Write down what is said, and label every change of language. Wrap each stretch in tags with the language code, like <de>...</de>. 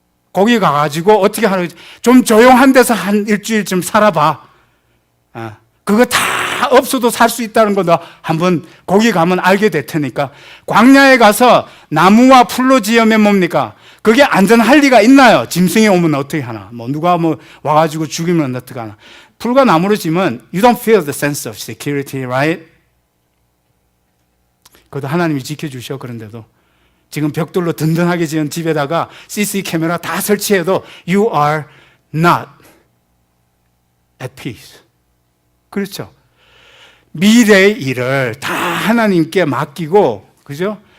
<ko>거기 가가지고 어떻게 하는, 좀 조용한 데서 한 일주일쯤 살아봐. 그거 다 없어도 살 수 있다는 거 너 한번 거기 가면 알게 될 테니까. 광야에 가서 나무와 풀로 지으면 뭡니까? 그게 안전할 리가 있나요? 짐승이 오면 어떻게 하나? 누가 와가지고 죽이면 어떻게 하나? 풀과 나무로 지으면</ko> <en>you don't feel the sense of security, right?</en> <ko>그것도 하나님이 지켜주셔. 그런데도 지금 벽돌로 든든하게 지은 집에다가 CC 카메라 다 설치해도</ko> <en>you are not at peace.</en> <ko>그렇죠? 미래의 일을 다 하나님께 맡기고, 그죠?</ko>